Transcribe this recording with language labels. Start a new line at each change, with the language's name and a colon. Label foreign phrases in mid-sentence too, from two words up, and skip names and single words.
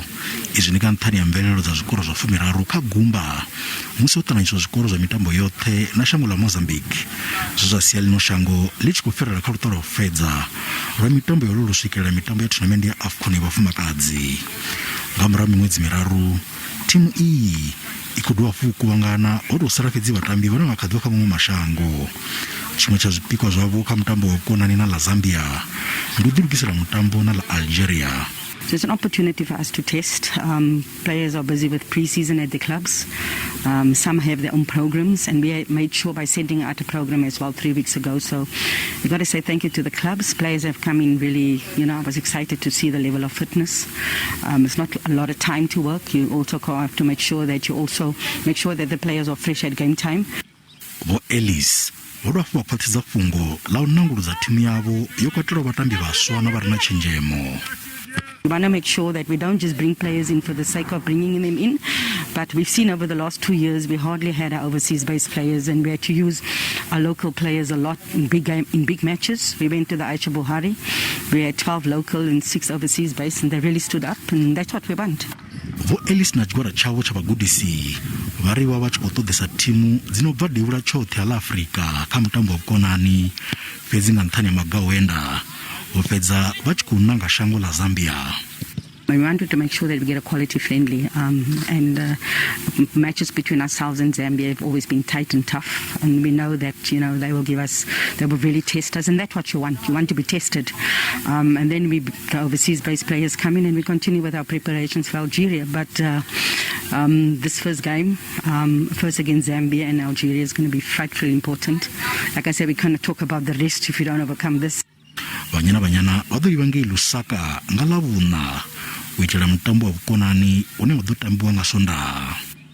Venda: Izwi ndi nga nṱhani ya mvelelo dza zwikolo zwa 13 kha gumba musi ho ṱanganyiswa zwikolo zwa mitambo yoṱhe na shango ḽa Mozambique, zwe zwa sia ḽino shango ḽi tshi khou fhirela kha luṱa lwa u fhedza lwa mitambo yo lu swikelela mitambo ya tournament ya AFCON ya vhafumakadzi. Nga murahu miṅwedzi miraru, thimu iyi i khou dovha fuku kuvhangana ho tou sala fhedzi vhatambi vhane vha kha ḓivha kha maṅwe mashango. Tshiṅwe tsha zwipikwa zwavho kha mutambo wa vhukonani na ḽa Zambia ndi u ḓilugisela mutambo na ḽa Algeria.
English: So it's an opportunity for us to test. Players are busy with pre-season at the clubs. Some have their own programs, and we made sure by sending out a program as well 3 weeks ago. So we've got to say thank you to the clubs. Players have come in really, I was excited to see the level of fitness. It's not a lot of time to work. You also have to make sure that the players are fresh at game time.
Venda: Vho Ellis vho dovha hafhu vha khwaṱhisa fhungo ḽa u nanguludza thimu yavho yo katelwa vhatambi vhaswa na vha re na tshenzhemo.
English: We want to make sure that we don't just bring players in for the sake of bringing them in, but we've seen over the last 2 years we hardly had our overseas-based players, and we had to use our local players a lot in big matches. We went to the Aisha Buhari. We had 12 local and 6 overseas-based, and they really stood up, and that's what we want.
Venda: Vho Ellis na tshigwada tshavho tsha vhugudisi vha ri vha tshi khou ṱoḓesa thimu dzino bva devhula tshoṱhe ḽa Afurika kha mutambo wa vhukonani, fhedzi nga nṱhani ya maga o enda vho fhedza vha tshi khou nanga shango ḽa Zambia.
English: We wanted to make sure that we get a quality friendly, and matches between ourselves and Zambia have always been tight and tough, and we know that they will really test us, and that's what you want. You want to be tested, and then the overseas-based players come in, and we continue with our preparations for Algeria. But this first game, first against Zambia and Algeria, is going to be frightfully important. Like I said, we can't talk about the rest if you don't overcome this.
Venda: Banyana Banyana vha ḓo livha ngei Lusaka nga ḽavhuṋa u itela mutambo wa vhukonani une wa ḓo tambiwa nga Sondaha.